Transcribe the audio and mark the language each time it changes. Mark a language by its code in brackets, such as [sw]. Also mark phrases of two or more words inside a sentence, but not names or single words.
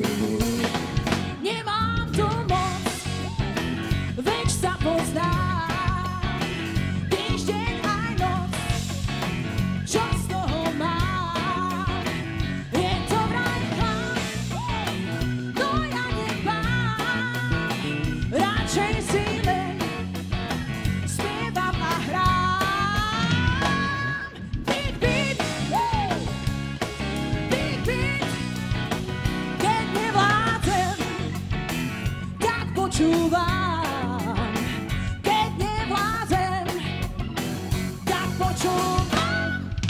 [sk] Nemám tu moc, veď sa poznám, týždeň aj noc, čo z toho mám? Je to vraj chlap, no ja nebám, radšej si len spievam a hrám. [en] Big beat, big beat, [sk] keď nevládzem, tak počúvam. Keď nevládzem, tak počúvam.